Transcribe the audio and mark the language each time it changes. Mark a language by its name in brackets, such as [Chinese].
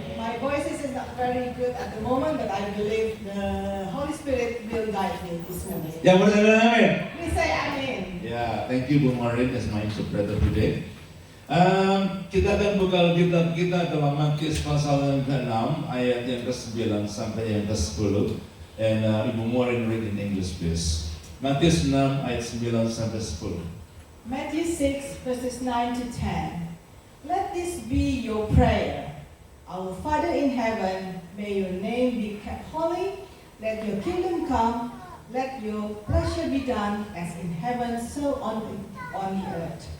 [English] My voice is not very good at the moment, but I believe the Holy Spirit will guide me this morning. [Indonesian] Yang bersama amin. [English] Please say amen. Ya, thank you Bu Maureen as my interpreter today. [Indonesian] Kita akan buka Alkitab kita dalam Matius pasal yang ke-6 ayat yang ke-9 sampai yang ke-10. [English] And Ibu Maureen read in English please. [Indonesian] Matius 6 ayat 9 sampai 10. [English] Matthew 6 verses 9 to 10. Let this be your prayer. Our Father in heaven, may your name be kept holy. Let your kingdom come. Let your pleasure be done as in heaven, so on the earth.